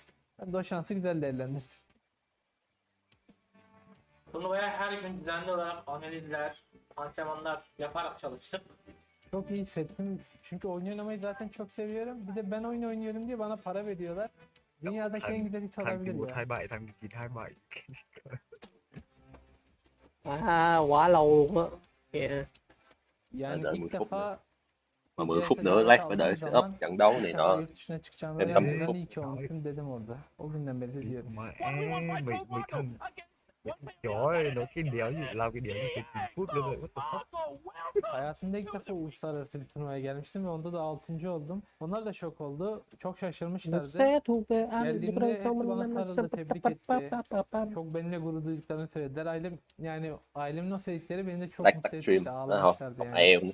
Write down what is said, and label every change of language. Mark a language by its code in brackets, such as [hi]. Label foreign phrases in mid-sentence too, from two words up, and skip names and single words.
[tr] Ben de o şansı güzel değerlendirdim. Turnuvaya her gün düzenli olarak analizler, antrenmanlar yaparak çalıştık. Çok iyi hissettim. Çünkü oyun oynamayı zaten çok seviyorum. Bir de ben oyun oynuyorum diye bana para veriyorlar. Dünyadaki en güzel his olabilir ya. [vi] Thằng 27. Quá lâu luôn á. Yeah. [tr] Yani ilk defa [vi] Mà 10 phút nữa lát phải đợi set up trận đấu này nọ. Thêm 50 phút. [tr] İyi ki olmuşum dedim orada. O günden beri de diyorum. [vi] Mày thằng trời ơi, nổi cái đéo gì làm cái đéo gì cái phút luôn rồi, [en] what the fuck. [tr] Hayatımda ilk defa uluslararası bir turnuvaya gelmiştim ve onda da 6. oldum. Onlar da şok oldu. Çok şaşırmışlardı. Geldiğimde hepsi bana sarıldı, tebrik etti. Çok benimle gurur duyduklarını söylediler. Ailemin o söyledikleri beni de çok mutlu etmişti. Ağlamışlardı yani.